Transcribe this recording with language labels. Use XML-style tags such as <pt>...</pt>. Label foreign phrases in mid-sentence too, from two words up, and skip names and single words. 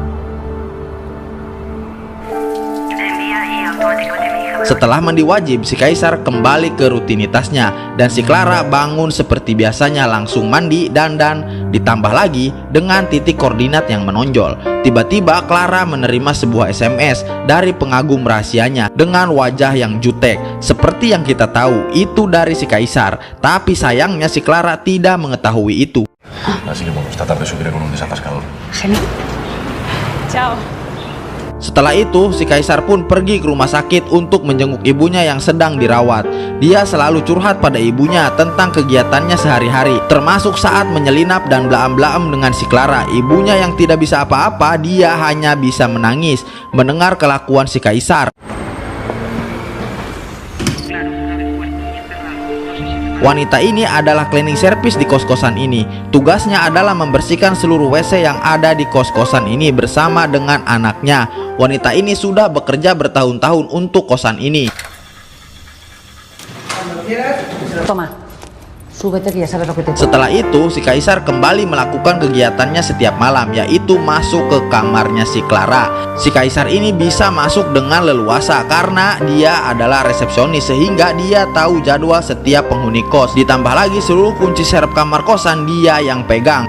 <id>Setelah mandi wajib, si Kaisar kembali ke rutinitasnya dan si Clara bangun seperti biasanya, langsung mandi, dandan, ditambah lagi dengan titik koordinat yang menonjol. Tiba-tiba Clara menerima sebuah SMS dari pengagum rahasianya dengan wajah yang jutek. Seperti yang kita tahu, itu dari si Kaisar. Tapi sayangnya si Clara tidak mengetahui itu.</id> <es>Así que bueno, esta tarde subiré con un desatascador. Genial. Ciao.</es> <id>Setelah itu, si Kaisar pun pergi ke rumah sakit untuk menjenguk ibunya yang sedang dirawat. Dia selalu curhat pada ibunya tentang kegiatannya sehari-hari, termasuk saat menyelinap dan blaam-blaam dengan si Clara. Ibunya yang tidak bisa apa-apa, dia hanya bisa menangis mendengar kelakuan si Kaisar. Wanita ini adalah</id> <en>cleaning service</en> <id>di kos-kosan ini. Tugasnya adalah membersihkan seluruh WC yang ada di kos-kosan ini bersama dengan anaknya. Wanita ini sudah bekerja bertahun-tahun untuk kosan ini.</id> <es>Toma. Súbete que ya sabes lo que te toca.</es> <id>Setelah itu, si Kaisar kembali melakukan kegiatannya setiap malam, yaitu masuk ke kamarnya si Clara. Si Kaisar ini bisa masuk dengan leluasa karena dia adalah resepsionis, sehingga dia tahu jadwal setiap penghuni kos. Ditambah lagi seluruh kunci serep kamar kosan dia yang pegang.</id>